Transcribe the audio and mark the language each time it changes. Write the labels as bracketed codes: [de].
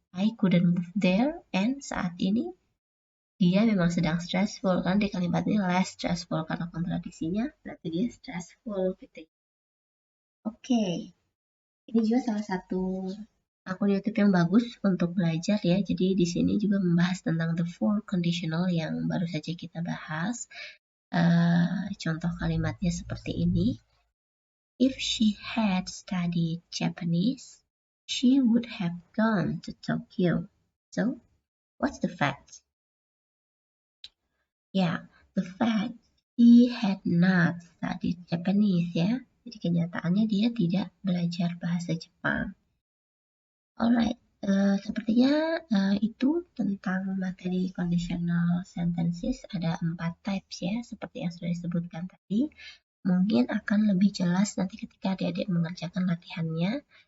[en] I couldn't move there and [id] saat ini dia memang sedang stressful kan, di kalimat ini less stressful karena kontradiksinya berarti dia stressful gitu. Oke. Ini juga salah satu akun YouTube yang bagus untuk belajar ya. Jadi di sini juga membahas tentang [en] the four conditional [id] yang baru saja kita bahas. Contoh kalimatnya seperti ini. [en] If she had studied Japanese, she would have gone to Tokyo. So, what's the fact? Yeah, the fact she had not studied Japanese ya. [id] Jadi kenyataannya dia tidak belajar bahasa Jepang. Alright, sepertinya itu tentang materi conditional sentences. Ada 4 types ya, seperti yang sudah disebutkan tadi. Mungkin akan lebih jelas nanti ketika adik-adik mengerjakan latihannya.